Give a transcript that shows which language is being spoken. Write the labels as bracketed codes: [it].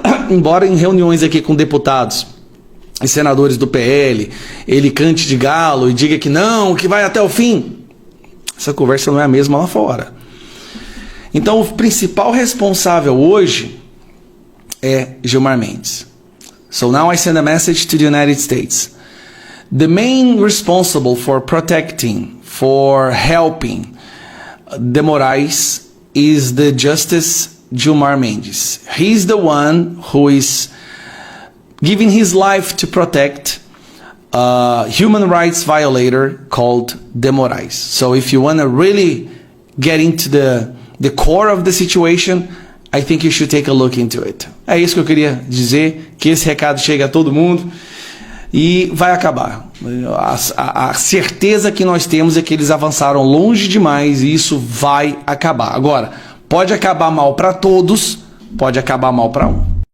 [pt] Embora em reuniões aqui com deputados e senadores do PL, ele cante de galo e diga que não, que vai até o fim. Essa conversa não é a mesma lá fora. Então o principal responsável hoje é Gilmar Mendes. [en] So now I send a message to the United States. The main responsible for protecting, for helping the Moraes is the Justice Gilmar Mendes. He's the one who is giving his life to protect a human rights violator called de Moraes. So if you want to really get into the core of the situation, I think you should take a look into it. [pt] É isso que eu queria dizer, que esse recado chegue a todo mundo e vai acabar. A certeza que nós temos é que eles avançaram longe demais e isso vai acabar. Agora, pode acabar mal para todos, pode acabar mal para um.